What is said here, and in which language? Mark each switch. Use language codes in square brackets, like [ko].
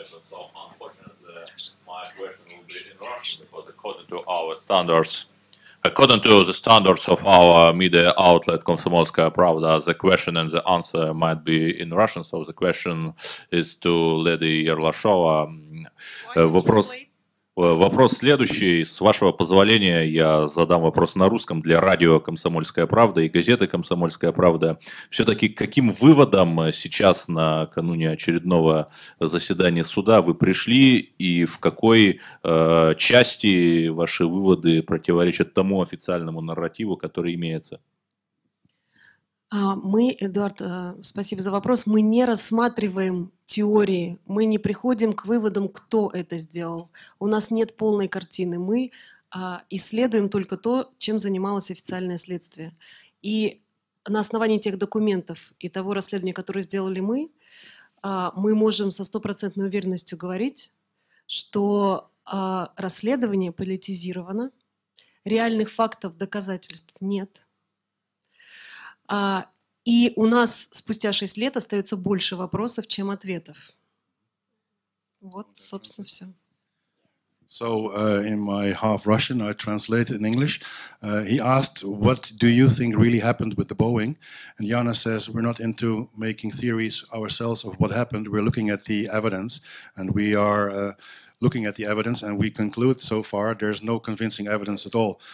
[en] So unfortunately, my question will be in Russian because according to our standards, according to the standards of our media outlet Komsomolskaya Pravda, the question and the answer might be in Russian. So the question is to Lady Yerlashova. [ru] Вопрос следующий. С вашего позволения я задам вопрос на русском для радио «Комсомольская правда» и газеты «Комсомольская правда». Все-таки к каким выводам сейчас накануне очередного заседания суда вы пришли и в какой части ваши выводы противоречат тому официальному нарративу, который имеется? Мы, Эдуард, спасибо за вопрос. Мы не рассматриваем теории, мы не приходим к выводам, кто это сделал. У нас нет полной картины. Мы исследуем только то, чем занималось официальное следствие. И на основании тех документов и того расследования, которое сделали мы можем со стопроцентной уверенностью говорить, что расследование политизировано, реальных фактов, доказательств нет. И у нас спустя 6 лет остается больше вопросов, чем ответов. Вот, собственно, все. [en] So in my half Russian, I translate in English. He asked, what do you think really happened with the Boeing? And Jana says, we're not into making theories ourselves of what happened. We're looking at the evidence, and we are looking at the evidence, and we conclude so far there's no convincing evidence at all.